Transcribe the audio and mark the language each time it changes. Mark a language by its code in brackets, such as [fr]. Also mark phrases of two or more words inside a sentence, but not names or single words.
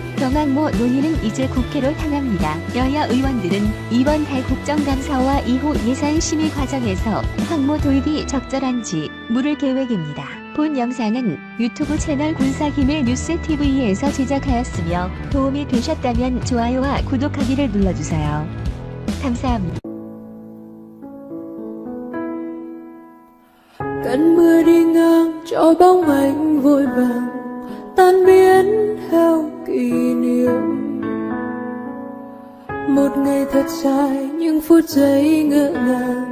[ko] 경항모 논의는 이제 국회로 향합니다. 여야 의원들은 이번 달 국정감사와 이후 예산 심의 과정에서 항모 도입이 적절한지 물을 계획입니다. 본 영상은 유튜브 채널 군사기밀 뉴스TV에서 제작하였으며 도움이 되셨다면 좋아요와 구독하기를 눌러주세요. 감사합니다. [vi] Cơn mưa đi ngang cho bóng anh vội vàng tan biến theo kỷ niệm. Một ngày thật dài những phút giây ngỡ ngàng.